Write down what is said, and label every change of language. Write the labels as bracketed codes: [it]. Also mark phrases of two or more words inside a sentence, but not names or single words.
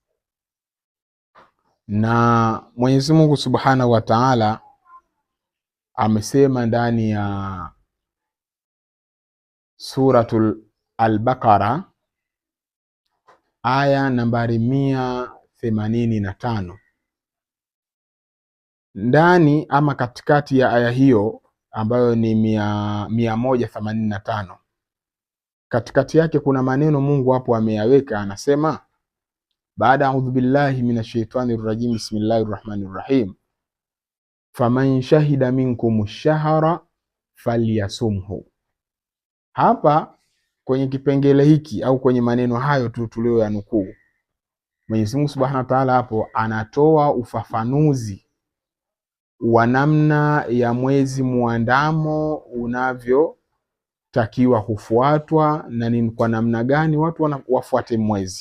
[sw] Na Mwenyezi Mungu [ar] سبحانه وتعالى [sw] amesema ndani ya Suratul Al-Baqara aya nambari 185. Ndani ama katikati ya aya hiyo ambayo ni 185, katikati yake kuna maneno Mungu hapo ameyaweka, anasema baada [ar] أعوذ بالله من الشيطان الرجيم بسم الله الرحمن الرحيم فمن شهد منكم الشهر فليصمه. [sw] Hapa kwenye kipengele hiki au kwenye maneno hayo tu tuliyoyanukuu, Mwenyezi Mungu [ar] سبحانه وتعالى [sw] hapo anatoa ufafanuzi wa namna ya mwezi muandamo unavyotakiwa kufuatwa na ni kwa namna gani watu wafuate mwezi.